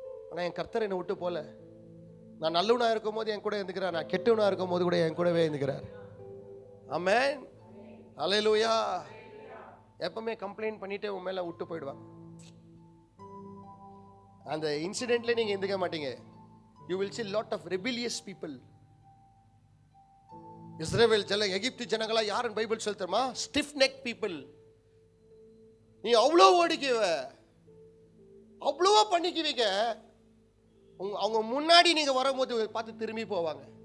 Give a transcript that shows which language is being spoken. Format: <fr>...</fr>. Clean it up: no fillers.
<ta>ஆனால் என் கர்த்தர் என்னை விட்டு போல. நான் நல்லவனாக இருக்கும் போது என் கூட இருந்துக்கிறார், நான் கெட்டவனாக இருக்கும் போது கூட என் கூடவே இருந்துக்கிறார். ஆமென். அல்லேலூயா. எப்பவுமே கம்ப்ளைண்ட் பண்ணிட்டு உன் மேலே விட்டு போயிடுவாங்க. அந்த இன்சிடென்ட்ல நீங்க இருந்துக்க மாட்டீங்க.</ta> <en>You will see lot of rebellious people.</en> <ta>இஸ்ரவேல் எகிப்து ஜனங்களா யாருன்னு பைபிள் சொல்ல தெரியுமா?</ta> <en>Stiff neck people.</en> <ta>நீ அவ்வளோ ஓடிக்குவ, அவ்வளவோ பண்ணிக்குவீங்க, அவங்க முன்னாடி நீங்க வரும்போது பார்த்து திரும்பி போவாங்க.</ta>